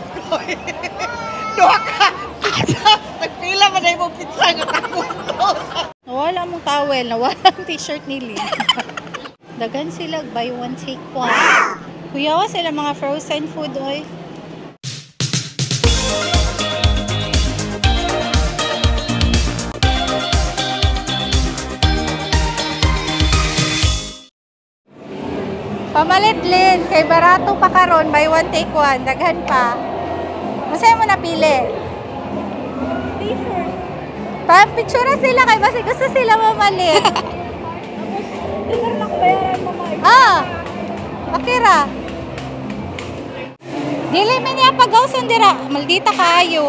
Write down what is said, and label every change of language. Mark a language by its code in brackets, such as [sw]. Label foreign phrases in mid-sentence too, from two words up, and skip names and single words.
[ceb] Duha ka! Nagpila man na yung pizza nga kakuntos. Nawala mong towel, nawala ang t-shirt ni Lynn. Dagan sila, [en] buy one, take one. [ceb] Kuyawa sila mga frozen food, oy. Pamalit, Lynn. Kay barato pa karon, [en] buy one, take one. [ceb] Daghan pa. Masaya mo napili. T-shirt. Pa-picture sila kay basi gusto sila mamalit. Dinner lang bayaran mo mga Ah! Okay ra. Dili mi niya pagawson dira, maldita kaayo.